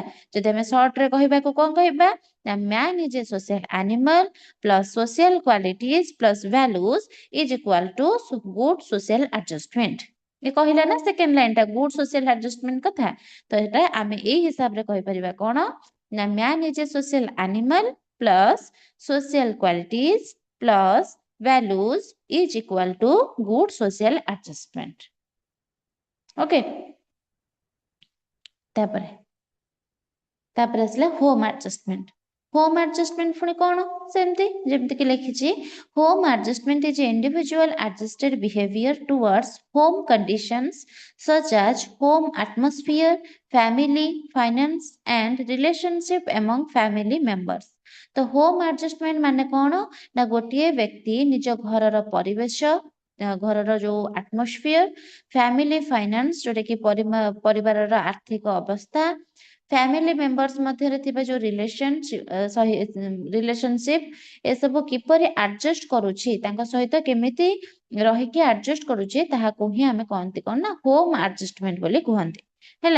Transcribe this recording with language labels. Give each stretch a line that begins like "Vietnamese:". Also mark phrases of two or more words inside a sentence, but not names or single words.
Odia: ଯଦି ଆମେ ସର୍ଟ ରେ କହିବାକୁ କଣ କହିବା ନା
English: man is a social animal plus social qualities plus values is equal to good social adjustment.
Odia: ଏ କହିଲା ନା
English: second line
Odia: ଟା
English: good social adjustment
Odia: କଥା। ତ ଏଟା ଆମେ ଏଇ ହିସାବରେ କହିପାରିବା କଣ ନା
English: man is a social animal plus social qualities plus values is equal to good social adjustment।
Odia: ଓକେ, ତାପରେ ଆସିଲା
English: home adjustment. home adjustment
Odia: ପୁଣି କଣ, ସେମିତି ଯେମିତି କି ଲେଖିଛି
English: home adjustment is individual adjusted behavior towards home conditions such as home atmosphere, family, finance and relationship among family members।
Odia: ତ
English: home adjustment
Odia: ମାନେ କଣ ନା ଗୋଟିଏ ବ୍ୟକ୍ତି ନିଜ ଘରର ପରିବେଶ, ଘରର ଯୋଉ ଆଟମୋସ୍ଫିୟର,
English: family finance
Odia: ଯୋଉଟା କି ପରିବାରର ଆର୍ଥିକ ଅବସ୍ଥା,
English: family members
Odia: ମଧ୍ୟରେ ଥିବା ଯୋଉ ରିଲେସନସିପ ଏସବୁ କିପରି ଆଡଜଷ୍ଟ କରୁଛି, ତାଙ୍କ ସହିତ କେମିତି ରହିକି ଆଡଜଷ୍ଟ କରୁଛି, ତାହାକୁ ହିଁ ଆମେ କହନ୍ତି କଣ ନା
English: home adjustment
Odia: ବୋଲି କୁହନ୍ତି ହେଲା।